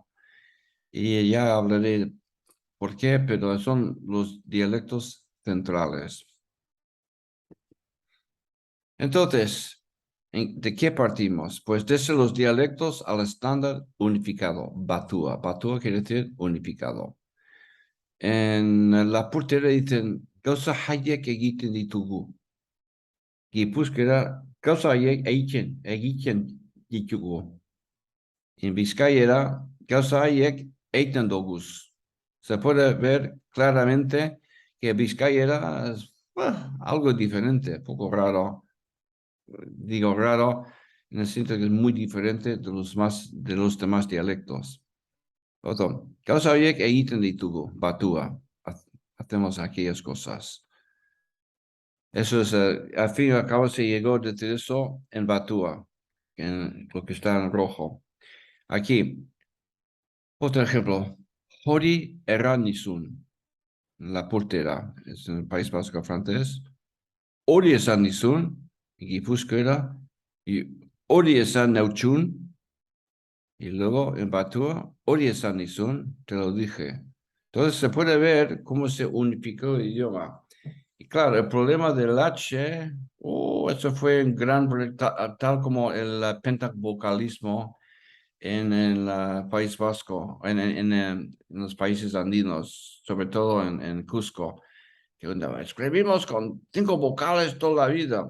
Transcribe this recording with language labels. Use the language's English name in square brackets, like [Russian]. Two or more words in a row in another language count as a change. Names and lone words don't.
[Spanish] Y ya hablaré por qué, pero son los dialectos centrales. Entonces, ¿de qué partimos? Pues desde los dialectos al estándar unificado, Batua. Batua quiere decir unificado. En la purtera dicen, [Basque] gauza haiek egiten ditugu. Gipuzkera, gauza haiek egiten ditugu. En Vizcayera, gauza haiek eiten doguz. [Spanish] Se puede ver claramente que Vizcayera es algo diferente, poco raro. Digo raro en el sentido que es muy diferente de los demás dialectos. Otro, [Basque] gauza horiek egiten ditugu, batua. [Spanish] Hacemos aquellas cosas. Eso es, al fin y al cabo se llegó a decir eso en Batua, en lo que está en rojo. Aquí, otro ejemplo, [Basque] Hori Erranizun, [Spanish] la portera, es en el País Vasco francés. [Basque] Hori esan nizun, Gipuzkoera, y hori esan nautxun, [Spanish] y luego en Batua, [Basque] hori esan nizun, [Spanish] te lo dije. Entonces se puede ver cómo se unificó el idioma. Y claro, el problema del H, eso fue un gran problema, tal como el pentavocalismo en el País Vasco, en los países andinos, sobre todo en Cusco, que escribimos con 5 vocales toda la vida.